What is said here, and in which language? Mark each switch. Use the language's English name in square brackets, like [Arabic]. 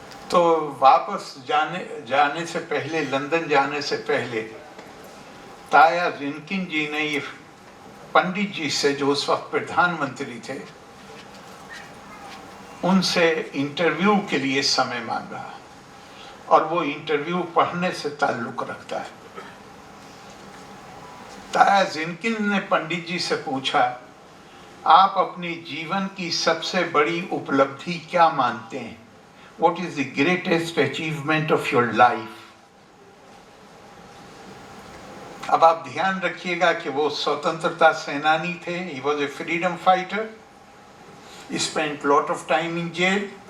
[Hindi] तो वापस जाने से पहले, लंदन जाने से पहले, ताया जिनकिन जी ने ये पंडित जी से, जो उस वक्त प्रधानमंत्री थे, उनसे इंटरव्यू के लिए समय मांगा, और वो इंटरव्यू पढ़ने से ताल्लुक रखता है। ताया जिनकिन ने पंडित जी से पूछा, आप अपने जीवन की सबसे बड़ी उपलब्धि क्या मानते हैं? [English] What is the greatest achievement of your life? [Hindi] अब आप ध्यान रखिएगा कि वो स्वतंत्रता सेनानी थे। [English] He was a freedom fighter. He spent lot of time in jail.